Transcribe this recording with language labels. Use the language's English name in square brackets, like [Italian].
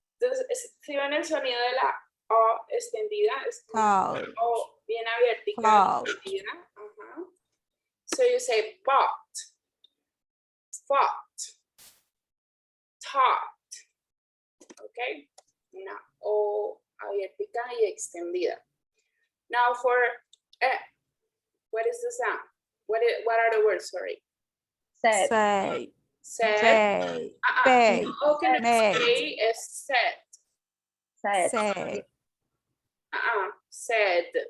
[Spanish] Entonces, si ven el sonido de la O extendida, es [English] Thought. [Spanish] O bien abierta, [English] Thought. [Spanish] extendida. Ajá. [English] So you say bought, fought, taught. Okay. [Spanish] Una O abierta y extendida. [English] Now for what is the sound? What are the words? Sorry. Said, Say. Said. Say. Ah, Pay. [Spanish] O que no [English] Made. say [Spanish] es [English] said. said, Say. Said.